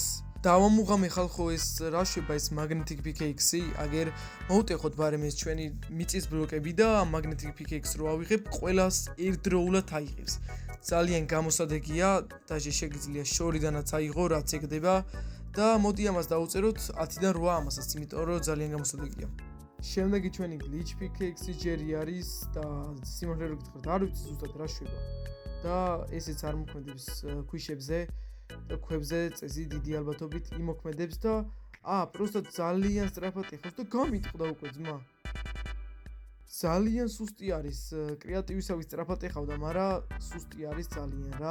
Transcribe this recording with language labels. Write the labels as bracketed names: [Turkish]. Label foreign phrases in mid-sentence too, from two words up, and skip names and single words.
[Georgian] დავამუღამე ხალხო ეს რა შვება ეს [English] Magnetic pickaxe, [Georgian] აგერ მოუტეხოთ ბარემ ეს ჩვენი მიწის ბლოკები და [English] Magnetic pickaxe [Georgian] რო ავიღებ, ყველას ერთდროულად აიღებს. ძალიან გამოსადეგია, დაჟე შეგიძლია შორიდანაც აიღო, რაც ეგდება და მოდი ამას დავუწეროთ 10-დან 8 ამასაც, იმიტომ რომ ძალიან გამოსადეგია. შემდეგი ჩვენი [English] glitch pickaxe [Georgian] ჯერი არის და სიმართლე რო გითხრათ, არ ვიცი ზუსტად რა შვება. და ესეც არ მოქმედებს ქვიშებზე და ქვებზე წესი დიდი ალბათობით იმოქმედებს და პროსტა ძალიან სწრაფად ეხავს და გამიტყდა უკვე ძმა. ძალიან სუსტი არის, კრეატივისავით სწრაფად ეხავდა, მაგრამ სუსტი არის ძალიან რა.